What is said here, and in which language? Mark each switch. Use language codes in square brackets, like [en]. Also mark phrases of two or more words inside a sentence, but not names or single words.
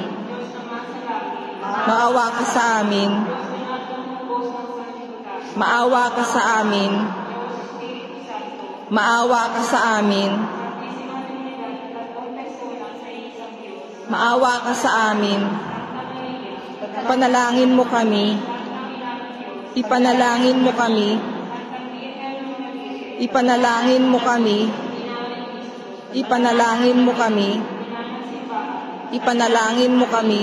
[tl] Maawa ka sa amin. Maawa ka sa amin. Maawa ka sa amin. Maawa ka sa amin. Panalangin mo kami. Ipanalangin mo kami. Ipanalangin mo kami. Ipanalangin mo kami. Ipanalangin mo kami.